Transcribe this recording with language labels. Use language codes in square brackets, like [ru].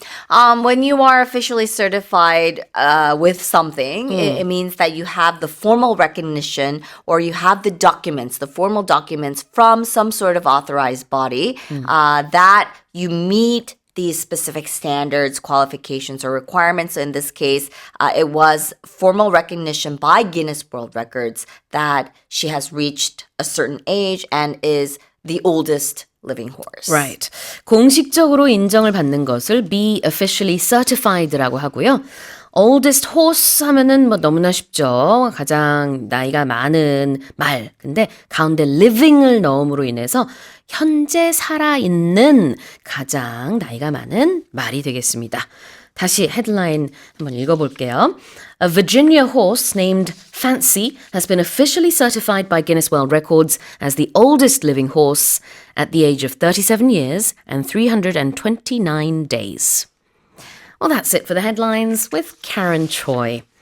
[en] When you are officially certified with something, it means that you have the formal recognition or you have the documents, the formal documents from some sort of authorized body that you meet these specific standards, qualifications, or requirements. So in this case, it was formal recognition by Guinness World Records that she has reached a certain age and is the oldest living horse. Right. [ko] 공식적으로 인정을 받는 것을 [en] be officially certified [ko] 라고 하고요. [en] oldest horse [ko] 하면은 뭐 너무나 쉽죠. 가장 나이가 많은 말. 근데 가운데 living을 넣음으로 인해서 현재 살아있는 가장 나이가 많은 말이 되겠습니다. 다시 헤드라인 한번 읽어볼게요. [en] A Virginia horse named Fancy has been officially certified by Guinness World Records as the oldest living horse at the age of 37 years and 329 days. Well, that's it for the headlines with Karen Choi.